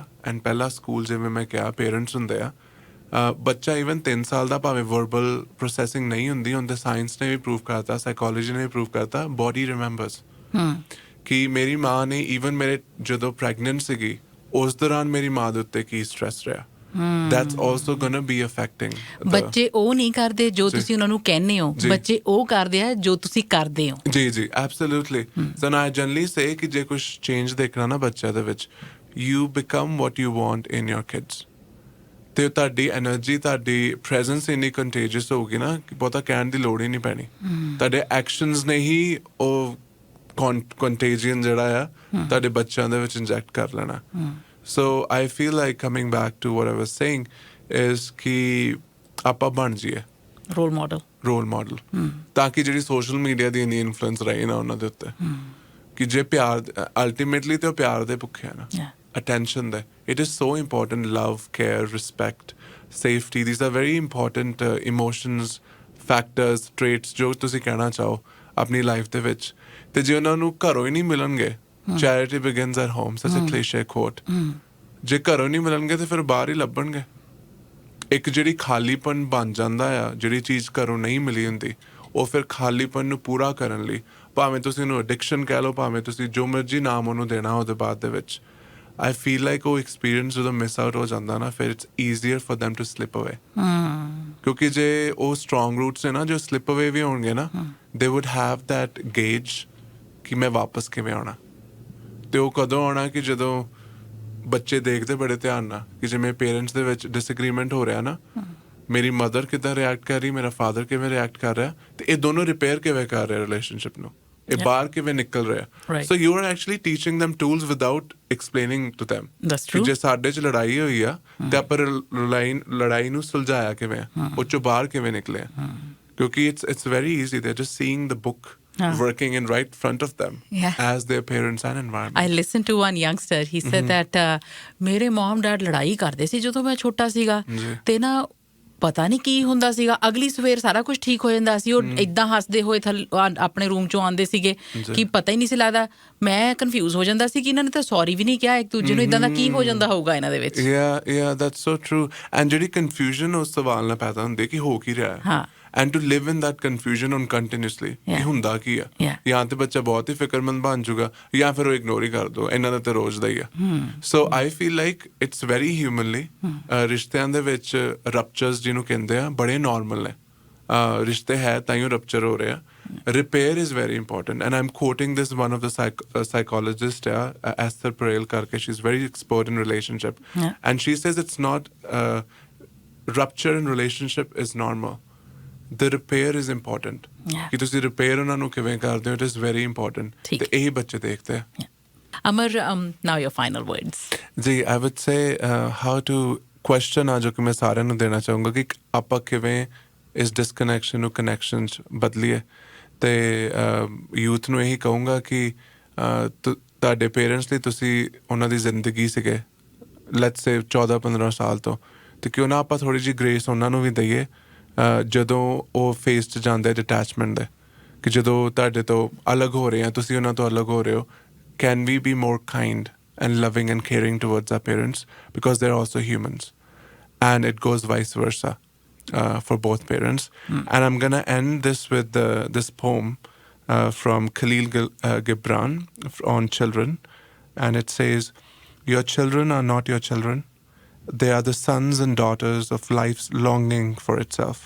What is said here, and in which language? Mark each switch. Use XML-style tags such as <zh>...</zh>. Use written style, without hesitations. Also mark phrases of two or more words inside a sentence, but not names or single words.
<pa>ਐਂਡ ਪਹਿਲਾ ਸਕੂਲ ਜਿਵੇਂ ਮੈਂ ਕਿਹਾ ਪੇਰੈਂਟਸ ਹੁੰਦੇ ਆ। ਬੱਚਾ ਈਵਨ 3 ਸਾਲ ਦਾ ਭਾਵੇਂ</pa> <en>verbal processing</en> <pa>ਨਹੀਂ ਹੁੰਦੀ, ਹੁਣ ਤਾਂ ਸਾਇੰਸ ਨੇ ਵੀ ਪ੍ਰੂਵ ਕਰਤਾ, ਸਾਈਕੋਲੋਜੀ ਨੇ ਵੀ ਪ੍ਰੂਵ ਕਰਤਾ,</pa> <en>body remembers.</en> <pa>ਕਿ ਮੇਰੀ ਮਾਂ ਨੇ ਈਵਨ ਮੇਰੇ ਜਦੋਂ ਪ੍ਰੈਗਨੈਂਟ ਸੀਗੀ ਉਸ ਦੌਰਾਨ ਮੇਰੀ ਮਾਂ ਦੇ ਉੱਤੇ ਕੀ ਸਟ੍ਰੈਸ ਰਿਹਾ,</pa> <en>that's also gonna be affecting</en> <pa>ਬੱਚੇ ਉਹ ਨਹੀਂ ਕਰਦੇ ਜੋ ਤੁਸੀਂ ਉਹਨਾਂ ਨੂੰ ਕਹਿੰਦੇ ਹੋ, ਬੱਚੇ ਉਹ ਕਰਦੇ ਆ ਜੋ ਤੁਸੀਂ ਕਰਦੇ ਹੋ। ਜੀ ਐਬਸੋਲੂਟਲੀ। ਸੋ</pa> <en>I generally say</en> <pa>ਕਿ ਜੇ ਕੁਝ ਚੇਂਜ ਦੇਖਣਾ ਨਾ ਬੱਚਿਆਂ ਦੇ ਵਿੱਚ,</pa> <en>you become what you want in your kids।</en> <pa>ਤੇ ਤੁਹਾਡੀ ਐਨਰਜੀ, ਤੁਹਾਡੀ ਪ੍ਰੈਜ਼ੈਂਸ ਇੰਨੀ ਕੰਟੇਜੀਅਸ ਹੋਊਗੀ ਨਾ ਕਿ ਬਹੁਤਾ ਕਹਿਣ ਦੀ ਲੋੜ ਹੀ ਨਹੀਂ ਪੈਣੀ। ਤੁਹਾਡੇ ਐਕਸ਼ਨਸ ਨੇ ਹੀ ਉਹ ਕੰਟੇਜੀਅਨ ਜਿਹੜਾ ਆ ਤੁਹਾਡੇ ਬੱਚਿਆਂ ਦੇ ਵਿੱਚ ਇੰਜੈਕਟ ਕਰ ਲੈਣਾ।</pa> <en>So I feel like coming back to what I was saying is</en> <pa>ਕਿ ਆਪਾਂ ਬਣ ਜਾਈਏ</pa> <en>role model,</en> <pa>ਤਾਂ ਕਿ ਜਿਹੜੀ</pa> <en>social media</en> <pa>ਦੀ ਇੰਨੀ ਇਨਫਲੂਐਂਸ ਰਹੀ ਨਾ ਉਹਨਾਂ ਦੇ ਉੱਤੇ, ਕਿ ਜੇ ਪਿਆਰ ਅਲਟੀਮੇਟਲੀ ਤੇ ਉਹ ਪਿਆਰ ਦੇ ਭੁੱਖੇ ਆ ਨਾ, attention ਦੇ।</pa> <en>It is so important, love, care, respect, safety, these are very important emotions, factors, traits</en> <pa>ਜੋ ਤੁਸੀਂ ਕਹਿਣਾ ਚਾਹੋ ਆਪਣੀ ਲਾਈਫ ਦੇ ਵਿੱਚ। ਤੇ ਜੇ ਉਹਨਾਂ ਨੂੰ ਘਰੋਂ ਹੀ ਨਹੀਂ ਮਿਲਣਗੇ,</pa> <en>charity begins at home, such a cliche quote,</en> <pa>ਜੇ ਘਰੋਂ ਨਹੀਂ ਮਿਲਣਗੇ ਤੇ ਫਿਰ ਬਾਹਰ ਹੀ ਲੱਭਣਗੇ। ਇੱਕ ਜਿਹੜੀ ਖਾਲੀਪਨ ਬਣ ਜਾਂਦਾ ਆ, ਜਿਹੜੀ ਚੀਜ਼ ਘਰੋਂ ਨਹੀਂ ਮਿਲੀ ਹੁੰਦੀ, ਉਹ ਫਿਰ ਖਾਲੀਪਨ ਨੂੰ ਪੂਰਾ ਕਰਨ ਲਈ ਭਾਵੇਂ ਤੁਸੀਂ ਉਹਨੂੰ ਐਡਿਕਸ਼ਨ ਕਹਿ ਲਓ, ਭਾਵੇਂ ਤੁਸੀਂ ਜੋ ਮਰਜ਼ੀ ਨਾਮ ਉਹਨੂੰ ਦੇਣਾ ਉਹਦੇ ਬਾਅਦ ਦੇ ਵਿੱਚ,</pa> <en>I feel like</en> <pa>ਉਹ ਐਕਸਪੀਰੀਅੰਸ ਜਦੋਂ</pa> <en>miss out</en> <pa>ਹੋ ਜਾਂਦਾ ਨਾ, ਫਿਰ</pa> <en>it's easier for them to slip away।</en> <pa>ਕਿਉਂਕਿ ਜੇ ਉਹ</pa> <en>strong roots</en> <pa>ਨੇ ਨਾ ਜੋ</pa> <en>slip away</en> <pa>ਵੀ ਹੋਣਗੇ ਨਾ,</pa> <en>they would have that gauge</en> <pa>ਕਿ ਮੈਂ ਵਾਪਸ ਕਿਵੇਂ ਆਉਣਾ। ਤੇ ਉਹ ਕਦੋਂ ਆਉਣਾ ਕਿ ਜਦੋਂ ਬੱਚੇ ਦੇਖਦੇ ਬੜੇ ਧਿਆਨ ਨਾਲ ਕਿ ਜਿਵੇਂ ਪੇਰੈਂਟਸ ਦੇ ਵਿੱਚ ਡਿਸਐਗਰੀਮੈਂਟ ਹੋ ਰਿਹਾ ਨਾ, ਮੇਰੀ ਮਦਰ ਕਿੱਦਾਂ ਰਿਐਕਟ ਕਰ ਰਹੀ, ਮੇਰਾ ਫਾਦਰ ਕਿਵੇਂ ਰਿਐਕਟ ਕਰ ਰਿਹਾ, ਤੇ ਇਹ ਦੋਨੋਂ ਰਿਪੇਅਰ ਕਿਵੇਂ ਕਰ ਰਿਹਾ ਰਿਲੇਸ਼ਨਸ਼ਿਪ ਨੂੰ, ਇਹ ਬਾਹਰ ਕਿਵੇਂ ਨਿਕਲ ਰਿਹਾ।</pa> <en>so you are actually teaching them tools without explaining to them।</en> <pa>ਕਿ ਜੇ ਸਾਡੇ 'ਚ ਲੜਾਈ ਹੋਈ ਆ ਤੇ ਆਪਾਂ ਲੜਾਈ ਨੂੰ ਸੁਲਝਾਇਆ ਕਿਵੇਂ, ਉਹ 'ਚੋਂ ਬਾਹਰ ਕਿਵੇਂ ਨਿਕਲੇ।</pa> <en>ਕਿਉਂਕਿ it's very easy, they're just seeing the book working in right front of them Yeah. as their parents and environment. I listened to one youngster. He said that</en> <pa>ਮੇਰੇ</pa> <en>mum dad</en> <pa>ਲੜਾਈ ਕਰਦੇ ਸੀ ਜਦੋਂ ਮੈਂ ਛੋਟਾ ਸੀਗਾ ਤੇ ਨਾ ਪਤਾ ਨਹੀਂ ਕੀ ਹੁੰਦਾ ਸੀਗਾ ਅਗਲੀ ਸਵੇਰ ਸਾਰਾ ਕੁਝ ਠੀਕ ਹੋ ਜਾਂਦਾ ਸੀ ਉਹ ਇਦਾਂ ਹੱਸਦੇ ਹੋਏ ਆਪਣੇ ਰੂਮ ਚੋਂ ਆਉਂਦੇ ਸੀਗੇ ਕਿ ਪਤਾ ਹੀ ਨਹੀਂ ਸੀ ਲੱਗਦਾ ਮੈਂ ਕਨਫਿਊਜ਼ ਹੋ ਜਾਂਦਾ ਸੀ ਕਿ ਇਹਨਾਂ ਨੇ ਤਾਂ ਸੌਰੀ ਵੀ ਨਹੀਂ ਕਿਹਾ ਇੱਕ ਦੂਜੇ ਨੂੰ ਇਦਾਂ ਦਾ ਕੀ ਹੋ ਜਾਂਦਾ ਹੋਊਗਾ ਇਹਨਾਂ ਦੇ ਵਿੱਚ</pa> <en>Yeah, that's so true. And</en> <pa>ਜਿਹੜੀ confusion ਉਸ ਸਵਾਲ ਨਾਲ ਪੈਦਾ ਹੁੰਦੀ ਕਿ ਹੋ ਕੀ ਰਿਹਾ ਹੈ</pa> <en>and to live in that confusion on continuously</en> <pa>ਕਿ ਹੁੰਦਾ ਕੀ ਆ ਜਾਂ ਤੇ ਬੱਚਾ ਬਹੁਤ ਹੀ ਫਿਕਰਮੰਦ ਬਣ ਜਾਊਗਾ ਜਾਂ ਫਿਰ ਉਹ ਇਗਨੋਰ ਹੀ ਕਰ ਦੋ ਇਹਨਾਂ ਦਾ ਤੇ ਰੋਜ਼ ਦਾ ਹੀ ਆ</pa> <en>so I feel like it's very humanly</en> <pa>ਰਿਸ਼ਤਿਆਂ ਦੇ ਵਿੱਚ ਰਪਚਰਸ ਜਿਹਨੂੰ ਕਹਿੰਦੇ ਆ ਬੜੇ ਨਾਰਮਲ ਨੇ ਰਿਸ਼ਤੇ ਹੈ ਤਾਂ ਹੀ ਰਪਚਰ ਹੋ ਰਿਹਾ</pa> <en>repair is very important and I'm quoting this one of the psychologist Esther Perel karke she's very expert in relationship and she says it's not rupture in relationship is normal the repair is important</en> <pa>ਕਿ ਤੁਸੀਂ ਰਿਪੇਅਰ ਉਹਨਾਂ ਨੂੰ ਕਿਵੇਂ ਕਰਦੇ ਹੋ</pa> <en>it is very important</en> <pa>ਤੇ ਇਹੀ ਬੱਚੇ ਦੇਖਦੇ ਆ</pa> <en>Amar, now your final words</en> <pa>ਜੀ</pa> <en>I would say how to question</en> <pa>ਆ ਜੋ ਕਿ ਮੈਂ ਸਾਰਿਆਂ ਨੂੰ ਦੇਣਾ ਚਾਹੂੰਗਾ ਕਿ ਆਪਾਂ ਕਿਵੇਂ ਇਸ ਡਿਸਕਨੈਕਸ਼ਨ ਨੂੰ ਕਨੈਕਸ਼ਨ 'ਚ ਬਦਲੀਏ ਤੇ ਯੂਥ ਨੂੰ ਇਹੀ ਕਹੂੰਗਾ ਕਿ ਤੁਹਾਡੇ ਪੇਰੈਂਟਸ ਲਈ ਤੁਸੀਂ ਉਹਨਾਂ ਦੀ ਜ਼ਿੰਦਗੀ ਸੀਗੇ</pa> <en>let's say</en> <pa>14-15 ਸਾਲ ਤੋਂ ਤੇ ਕਿਉਂ ਨਾ ਆਪਾਂ ਥੋੜ੍ਹੀ ਜਿਹੀ ਗ੍ਰੇਸ ਉਹਨਾਂ ਨੂੰ ਵੀ ਦਈਏ ਜਦੋਂ ਉਹ ਫੇਸ 'ਚ ਜਾਂਦੇ ਡਿਟੈਚਮੈਂਟ ਦੇ ਕਿ ਜਦੋਂ ਤੁਹਾਡੇ ਤੋਂ ਅਲੱਗ ਹੋ ਰਹੇ ਆ ਤੁਸੀਂ ਉਹਨਾਂ ਤੋਂ ਅਲੱਗ ਹੋ ਰਹੇ ਹੋ</pa> <en>can we be more kind and loving and caring towards our parents because they are also humans and it goes vice versa for both parents. And I'm going to end this with this poem from Khalil Gibran on children. And it says, your children are not your children. They are the sons and daughters of life's longing for itself.</en>